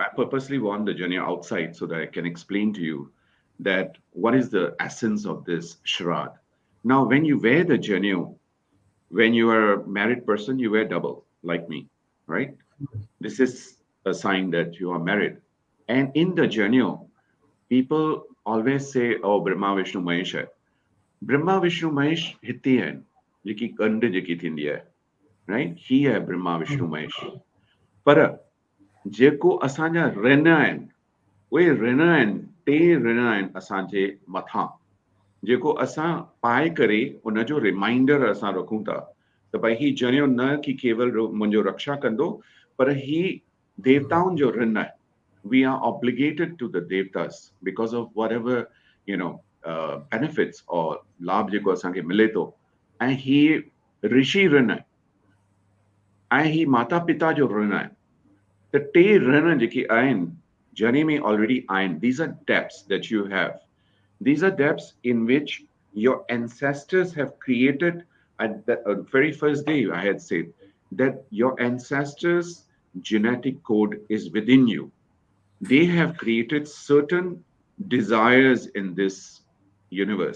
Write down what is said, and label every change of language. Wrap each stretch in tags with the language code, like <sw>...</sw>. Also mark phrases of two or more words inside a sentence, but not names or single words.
<en>I purposely worn the janyo outside so that I can explain to you that what is the essence of this Shradh. Now, when you wear the janyo, when you are a married person, you wear double, like me, right? This is a sign that you are married. And in the janyo, people always say, oh, Brahma, Vishnu, Mahesh hai.</en> <sd>Brahma, Vishnu, Mahesh हिते आहिनि, जेकी कंड जेकी थींदी आहे, right? ही आहे ब्रह्मा विष्णु महेश। पर जेको असांजा ऋण आहिनि, उहे ऋण आहिनि, 3 ऋण आहिनि असांजे मथां, जेको असां पाए करे उनजो रिमाइंडर असां रखूं था त भई ही जणियो न कि केवल मुंहिंजो रक्षा कंदो, पर ही देवताउनि जो ऋण आहे।</sd> <en>We are obligated to the devtas because of whatever, benefits or</en> <sd>लाभ जेको असांखे मिले थो, ऐं ही ऋषि ऋण आहे, ऐं ही माता पिता जो ऋण आहे। त 3 ऋण जेके आहिनि जर्नी में already आहिनि।</sd> <en>These are debts that you have. These are debts in which your ancestors have created. At the very first day, I had said that your ancestors' genetic code is within you. They have created certain desires in this universe.</en>